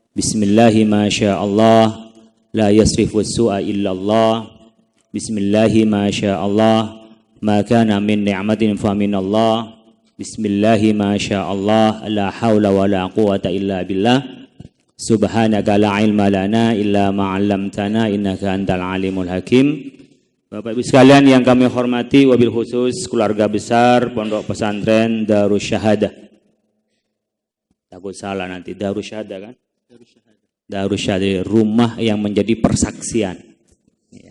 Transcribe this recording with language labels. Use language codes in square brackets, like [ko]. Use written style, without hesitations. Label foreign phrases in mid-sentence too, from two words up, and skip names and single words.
[ar] بسم الله ما شاء الله لا يصرف السوء إلا الله. بسم الله ما شاء الله ما كان من نعمة فمن الله. بسم الله ما شاء الله لا حول ولا قوة إلا بالله. سبحانك لا علم لنا إلا ما علمتنا إنك أنت العليم الحكيم. [id] Bapak Ibu sekalian yang kami hormati, [ar] وبالخصوص [id] keluarga besar Pondok Pesantren Darus Syahadah. Takut salah nanti, Darus Syahadah kan? Darus Syahadah, rumah yang menjadi persaksian. Ya.